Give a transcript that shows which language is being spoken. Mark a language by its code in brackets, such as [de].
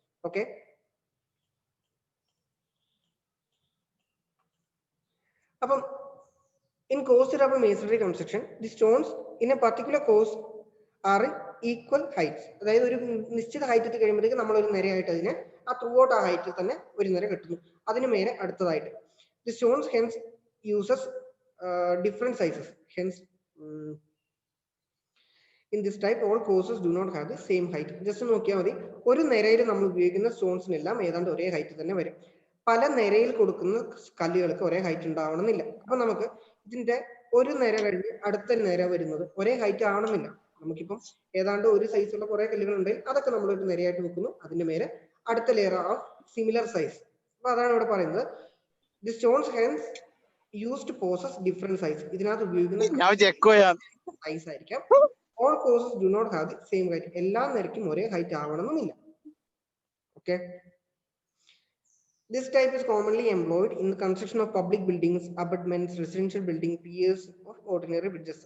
[en] Okay, അപ്പം in coast rubble masonry construction, the stones in a particular course are in equal heights. [ml] അതായത് ഒരു നിശ്ചിത height എത്തി കഴിയുമ്പോഴത്തേക്ക് നമ്മൾ ഒരു നിരയായിട്ട് അതിനെ ആ ത്രൂ ഔട്ട് ആ ഹൈറ്റിൽ തന്നെ ഒരു നിര കെട്ടുന്നു. അതിന് മേലെ അടുത്തതായിട്ട് [en] the stones hence uses different sizes. Hence in this type all courses do not have the same height. [ml] Just നോക്കിയാൽ മതി, ഒരു നിരയിൽ നമ്മൾ ഉപയോഗിക്കുന്ന സ്റ്റോൺസിനെല്ലാം ഏതാണ്ട് ഒരേ ഹൈറ്റ് തന്നെ വരും. പല നിരയിൽ കൊടുക്കുന്ന കല്ലുകൾക്ക് ഒരേ ഹൈറ്റ് ഉണ്ടാവണമെന്നില്ല. അപ്പൊ നമുക്ക് ഇതിന്റെ ഒരു നിര കഴിഞ്ഞ് അടുത്ത നിര വരുന്നത് ഒരേ ഹൈറ്റ് ആവണമെന്നില്ല. നമുക്കിപ്പം ഏതാണ്ട് ഒരു സൈസുള്ള കുറെ കല്ലുകൾ ഉണ്ടെങ്കിൽ അതൊക്കെ നമ്മൾ ഒരു നിരയായിട്ട് വെക്കുന്നു. അതിന്റെ മേലെ അടുത്ത ലെയർ ഓഫ് സിമിലർ സൈസ്. അപ്പൊ അതാണ് ഇവിടെ പറയുന്നത് [en] The stones hence used possess different size. [ml] ഇതിനകത്ത് ഉപയോഗിക്കുന്ന സൈസ് ആയിരിക്കാം. [en] All courses do not have the same height. [ml] എല്ലാ നിരക്കും ഒരേ ഹൈറ്റ് ആവണമെന്നില്ല. [en] Okay. This type is commonly employed in the construction of public buildings, abutments, residential building, piers of ordinary bridges.